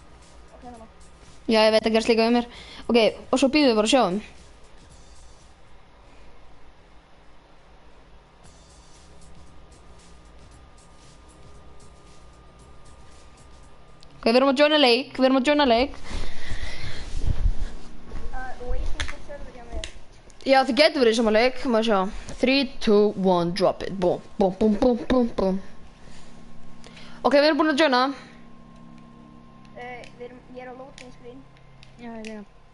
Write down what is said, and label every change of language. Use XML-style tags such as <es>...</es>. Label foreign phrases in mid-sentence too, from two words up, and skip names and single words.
<is>Ok, þannig. Já, ég veit að gerast líka við mér. Ok, og svo býðum við bara að sjáum. Ok, við erum að joina leik.</is> <en>Waiting for server</en> <is>hjá mér. Já, þið getur verið í sama leik. Má sjá. 3, 2, 1,</is> <en>drop it. Boom, boom, boom, boom, boom, boom.</en> <is>Ok, við erum búin að joina. Ég er á</is> <en>loading screen.</en> <is>Já, ég líka.</is>